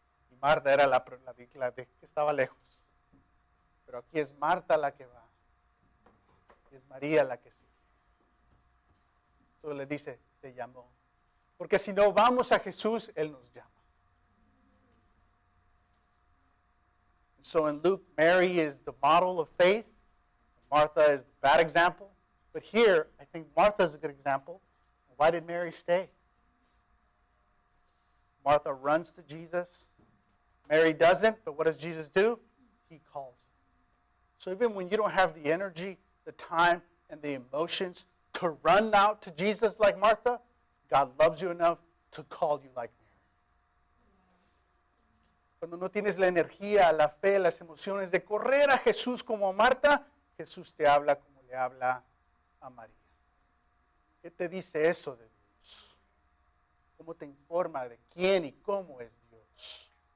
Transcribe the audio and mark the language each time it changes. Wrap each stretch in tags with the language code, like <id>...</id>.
<es>Y Marta era la que estaba lejos. Pero aquí es Marta la que va. Y es María la que sigue. Entonces le dice, te llamó. Porque si no vamos a Jesús, Él nos llama.</es> <en>So in Luke, Mary is the model of faith. Martha is the bad example. But here, I think Martha is a good example. Why did Mary stay? Martha runs to Jesus. Mary doesn't, but what does Jesus do? He calls her. So even when you don't have the energy, the time, and the emotions to run out to Jesus like Martha, God loves you enough to call you like Mary.</en> <es>Cuando no tienes la energía, la fe, las emociones de correr a Jesús como a Marta, Jesús te habla como le habla a María. ¿Qué te dice eso de Dios? ¿Cómo te informa de quién y cómo es Dios?</es>